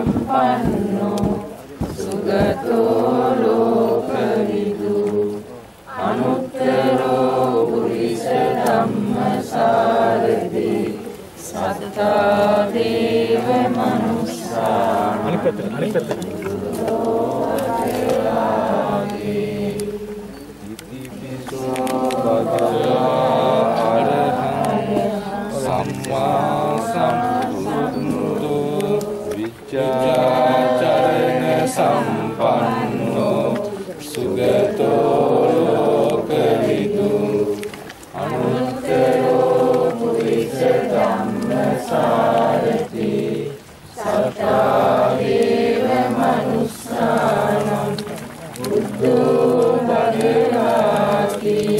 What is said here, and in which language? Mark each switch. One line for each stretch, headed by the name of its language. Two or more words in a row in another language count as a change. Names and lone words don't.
Pali: සම්පන්නෝ සුගතෝ ලෝකවිදු අනුත්තරෝ පුරිස ධම්මසාරති සත්තා දේව මනුස්සා
Sinhala: අනිත් පැත්තට
Pali: චරණ සම්පන්නෝ සුගතෝ ලෝකවිදු අනුත්තරෝ පුරිස ධම්මසාරති සත්තා දේව මනුස්සානං බුද්ධෝ භගවාති